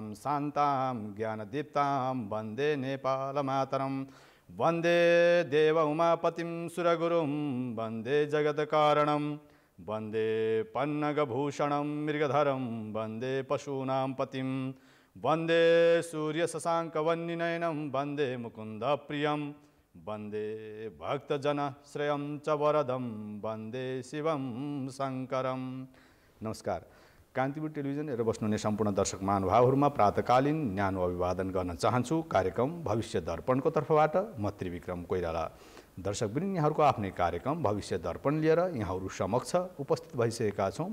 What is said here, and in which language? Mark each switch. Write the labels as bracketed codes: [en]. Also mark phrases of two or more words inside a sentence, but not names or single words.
[sa] शान्तां ज्ञानदीप्तां वन्दे नेपालमातरं वन्दे देव उमापतिं सुरगुरुं वन्दे जगत्कारणं वन्दे पन्नगभूषणं मृगधरं वन्दे पशूनां पतिं वन्दे सूर्यशशाङ्कवह्निनयनं वन्दे मुकुन्दप्रियं वन्दे भक्तजनश्रेयं च वरदं वन्दे शिवं शङ्करं। [ne] नमस्कार। कान्तिपुर टेलिभिजन हेरेर बस्नुहुने सम्पूर्ण दर्शक महानुभावहरूमा प्रातकालीन न्यानो अभिवादन गर्न चाहन्छु। कार्यक्रम भविष्य दर्पणको तर्फबाट म त्रिविक्रम कोइराला। दर्शकवृन्द, यहाँहरूको आफ्नै कार्यक्रम भविष्य दर्पण लिएर यहाँहरू समक्ष उपस्थित भइसकेका छौँ।